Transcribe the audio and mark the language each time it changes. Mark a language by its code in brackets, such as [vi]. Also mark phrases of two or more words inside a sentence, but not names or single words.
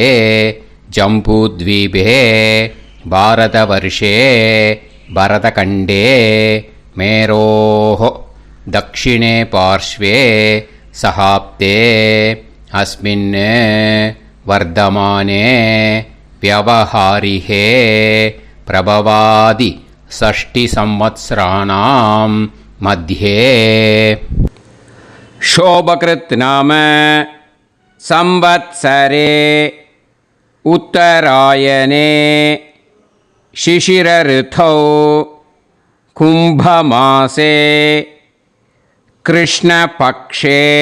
[sa] जम्बूद्वीपे भारतवर्षे भरतखण्डे मेरोः दक्षिणे पार्श्वे शकाब्दे अस्मिन् वर्तमाने व्यवहारिहे प्रभवादि 6 संवत्सराणां मध्ये शोभकृत् नाम संवत्सरे उत्तरायणे शिशिर ऋतौ कुंभमासे कृष्णपक्षे